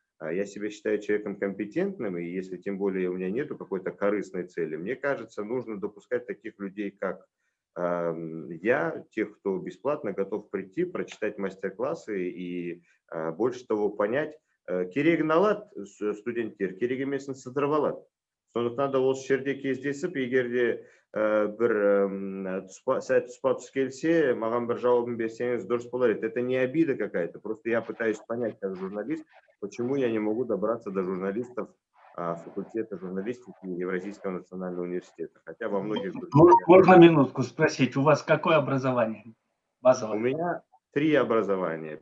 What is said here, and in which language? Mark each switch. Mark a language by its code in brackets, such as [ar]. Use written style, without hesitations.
[ru] Я себя считаю человеком компетентным, и если тем более у меня нету какой-то корыстной цели, мне кажется, нужно допускать таких людей, как я, тех, кто бесплатно готов прийти, прочитать мастер-классы и больше того понять. [kk] Керек налат студенттер, керек емесін сыдырып алады. Сондықтан да осы жерде кездесіп, егер де бір сәт тұспа тұс келсе, маған бір жауабын берсеңіз дұрыс болар еді. [ru] Это не обида какая-то, просто я пытаюсь понять как журналист, почему я не могу добраться до журналистов факультета журналистики Евразийского национального университета. Хотя во многих... Можно минутку спросить, у вас какое образование базовое? У меня 3 образования.